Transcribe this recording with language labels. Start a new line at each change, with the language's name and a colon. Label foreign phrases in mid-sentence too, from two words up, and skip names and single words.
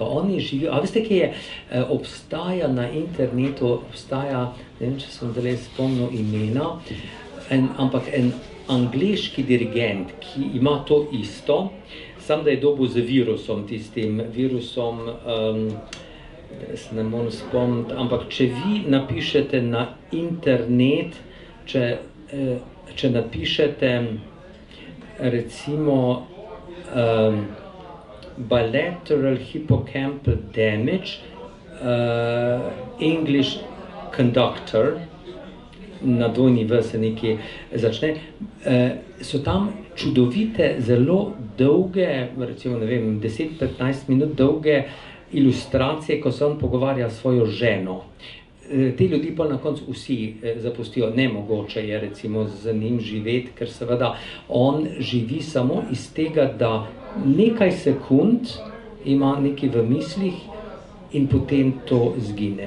Slovenian: Oni živijo, a veste, kaj je, obstaja na internetu, obstaja, ne vem, če sem zdaj spomnil imena, ampak en angleški dirigent, ki ima to isto, samo da je dobil z virusom, tistim virusom, se ne morem spomniti, ampak če vi napišete na internet, če napišete recimo
English: bilateral hippocampal damage, English conductor,
Slovenian: na dvojni V se nekaj začne, so tam čudovite, zelo dolge, recimo, ne vem, 10-15 minut dolge ilustracije, ko se on pogovarja s svojo ženo. Te ljudi pa na koncu vsi zapustijo, nemogoče je recimo z njim živeti, ker seveda on živi samo iz tega, da nekaj sekund ima nekaj v mislih in potem to zgine.